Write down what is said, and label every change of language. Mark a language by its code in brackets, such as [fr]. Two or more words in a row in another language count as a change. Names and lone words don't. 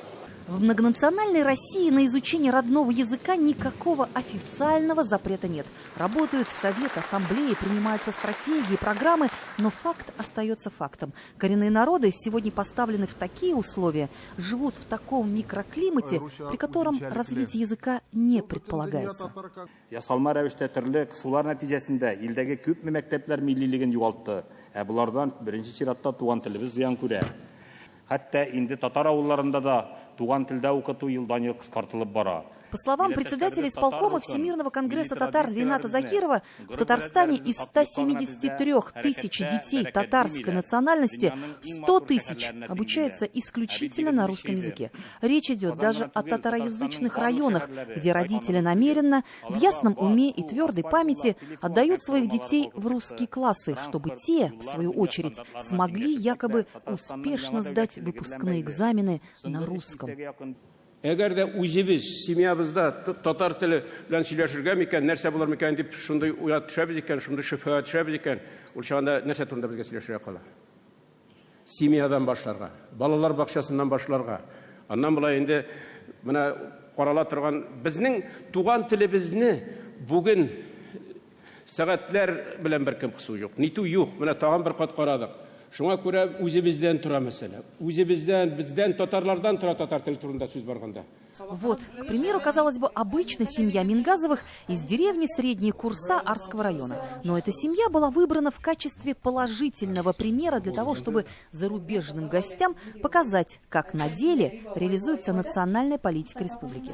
[ru] В многонациональной России на изучение родного языка никакого официального запрета нет. Работают советы, ассамблеи, принимаются стратегии, программы, но факт остается фактом. Коренные народы сегодня поставлены в такие условия, живут в таком микроклимате, при котором развитие языка не предполагается. [tt] Ясалма рәвештә төрле кысулар нәтиҗәсендә илдәге күпме мәктәпләр миллилеген югалтты. Булардан беренче чиратта туган телебез зыян күрә. Хәтта инде татар авылларында да туган телдә укыту елдан-ел кыскартылып бара. [ru] По словам председателя исполкома Всемирного конгресса татар Рената Закирова, в Татарстане из 173 тысяч детей татарской национальности 100 тысяч обучаются исключительно на русском языке. Речь идет даже о татароязычных районах, где родители намеренно, в ясном уме и твердой памяти отдают своих детей в русские классы, чтобы те, в свою очередь, смогли якобы успешно сдать выпускные экзамены на русском. [tt] Эгер дә үзебез семьябызда татар теле белән сөйләшергә микән, нәрсә булыр микән дип шундый уят төшәбез икән, шундый шөбһә төшәбез икән, ул чагында нәрсә турында безгә сөйләшергә кала? Семьядан башларга, балалар бакчасыннан башларга. Аннан болай инде менә карала торган безнең туган телебезне бүген сәгатьләр белән беркем кысу юк, нитү юк. Менә тагын бер кат карадык. Шуңа күрә үзебездән тора мәсьәлә. Үзебездән, бездән татарлардан тора татар теле турында сүз барганда. [ru] Вот, к примеру, казалось бы, обычная семья Мингазовых из деревни Средние Курса Арского района. Но эта семья была выбрана в качестве положительного примера для того, чтобы зарубежным гостям показать, как на деле реализуется национальная политика республики.